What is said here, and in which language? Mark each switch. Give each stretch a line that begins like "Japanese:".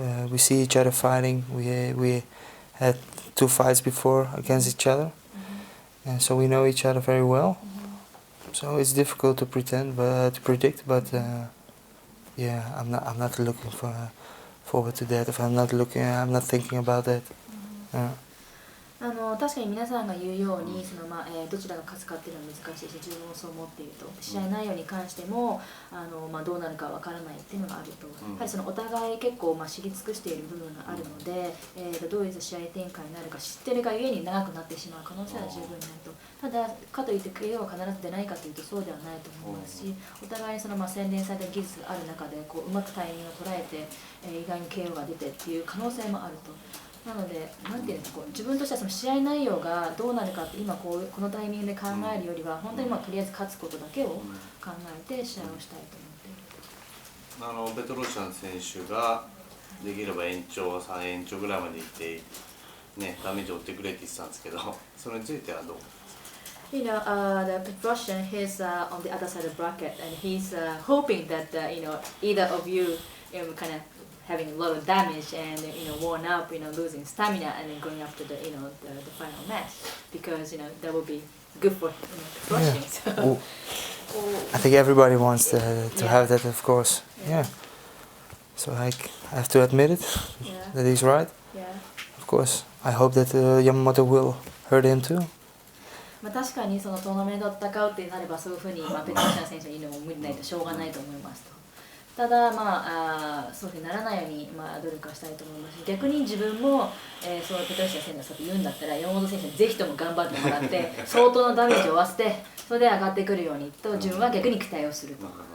English: We see each other fighting. We had 2 fights before against each other, and so we know each other very well. So it's difficult to predict, but yeah, I'm not looking forward to that. If I'm not thinking about that.
Japanese: 確かに皆さんが言うようにどちらが勝つかっていうのは難しいし、自分もそう思っていると。試合内容に関してもどうなるかわからないっていうのがあると。やはりそのお互い結構知り尽くしている部分があるので、どういう試合展開になるか知ってるがゆえに長くなってしまう可能性は十分にあると。ただかといって KO は必ず出ないかというとそうではないと思いますし、お互いにその洗練された技術がある中でうまくタイミングを捉えて、意外に KO が出てっていう可能性もあると。なので、なんていうの、自分としてはその試合内容がどうなるかって今このタイミングで考えるよりは、本当にとりあえず勝つことだけを考えて試合をしたいと思っている。ペトロシャン選手ができれば延長3延長ぐらいまで行ってね、ダメージを負ってくれって言ってたんですけど、それについてはどう？
English: You know, the Russian, he's on the other side of the bracket, and he's hoping that either of you kind of having a lot of damage and worn up, losing stamina and then going up to the the final match, because that would be good for Russian. Yeah. So, I think everybody wants to Yeah. have that, of course. Yeah. So I have to admit it, yeah, that he's right. yeah. Of course, I hope that Yamamoto will hurt him too.
Japanese: 確かにそのトーナメントを戦うってなればそういうふうにペトロシャン選手に言うのも無理ないとしょうがないと思いますと。ただそういうふうにならないように努力はしたいと思いますし、逆に自分も、そうペトロシャン選手がそう言うんだったら山本選手にぜひとも頑張ってもらって相当のダメージを負わせてそれで上がってくるようにと自分は逆に期待をすると。